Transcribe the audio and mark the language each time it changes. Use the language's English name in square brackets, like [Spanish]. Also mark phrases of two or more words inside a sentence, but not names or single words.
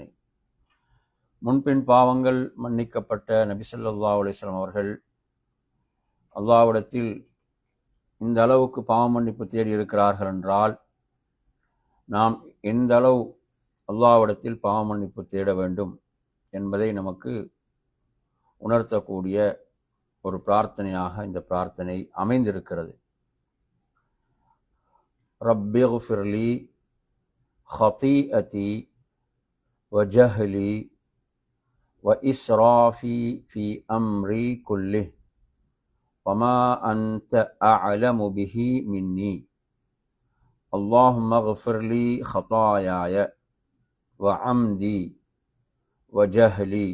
[Tamil] முன்பின் பாவங்கள் மன்னிக்கப்பட்ட நபி [Arabic] صلى الله عليه وسلم [Tamil] அவர்கள் அல்லாஹ்விடத்தில் இந்த அளவுக்கு பாவ மன்னிப்பு தேடி இருக்கிறார்கள் என்றால் நாம் எந்த அளவு அல்லாஹ்விடத்தில் பாவ மன்னிப்பு தேட வேண்டும் என்பதை நமக்கு உணர்த்தக்கூடிய ஒரு பிரார்த்தனையாக இந்த பிரார்த்தனை அமைந்திருக்கிறது. [Arabic] رب اغفر لي خطيئتي وجهلي وإسرافي في أمري كله وما أنت أعلم به مني اللهم اغفر لي خطاياي وعمدي وجهلي